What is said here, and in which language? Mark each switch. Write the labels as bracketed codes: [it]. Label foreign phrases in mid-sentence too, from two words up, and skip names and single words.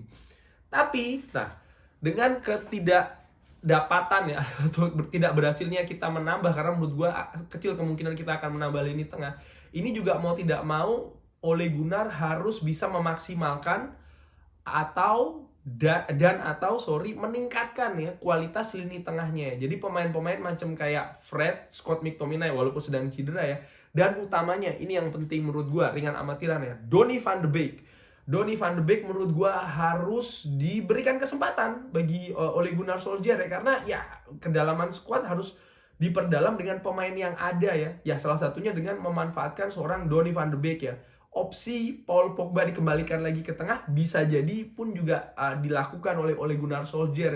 [id] Tapi nah, dengan ketidakdapatan ya atau tidak berhasilnya kita menambah, karena menurut gua kecil kemungkinan kita akan menambah lini tengah, ini juga mau tidak mau Ole Gunnar harus bisa memaksimalkan meningkatkan ya kualitas lini tengahnya. Jadi pemain-pemain macam kayak Fred, Scott McTominay walaupun sedang cedera ya, dan utamanya ini yang penting menurut gua, ringan amatiran ya, Donny van de Beek. Donny van de Beek menurut gua harus diberikan kesempatan bagi Ole Gunnar Solskjaer ya, karena ya kedalaman squad harus diperdalam dengan pemain yang ada ya. Ya salah satunya dengan memanfaatkan seorang Donny van de Beek ya. Opsi Paul Pogba dikembalikan lagi ke tengah bisa jadi pun juga dilakukan oleh Ole Gunnar Solskjaer.